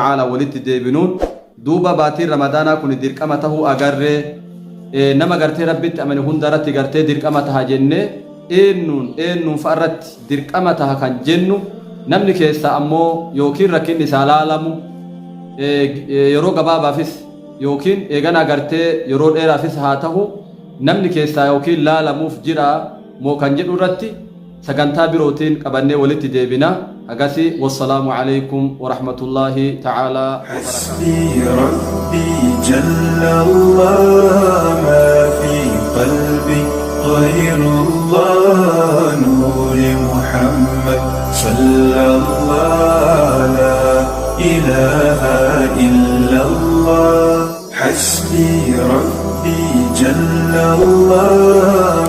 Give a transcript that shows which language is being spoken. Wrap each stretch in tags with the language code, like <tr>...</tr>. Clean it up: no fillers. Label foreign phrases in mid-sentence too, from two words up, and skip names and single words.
<om>ta'ala walitti deebinuun duuba baatiin ramadaanaa kun dirqama tahuu agarree nama gartee rabbitti amane hundarratti gartee dirqama taha jenne eennuun fa'arratti dirqama taha kan jennu namni keessa ammoo yookiin rakkinni isaa laalamu yeroo gabaabaafis yookiin eegana gartee yeroo dheeraafis haa tahu namni keessaa yookiin laalamuuf jira moo kan jedhu irratti sagantaa birootiin qabannee walitti deebina.</om> <ar>أقاسي والسلام عليكم ورحمة الله تعالى حسبي ربي جل الله ما في قلبي غير الله نور محمد صلى الله لا إله إلا الله حسبي ربي جل الله</ar>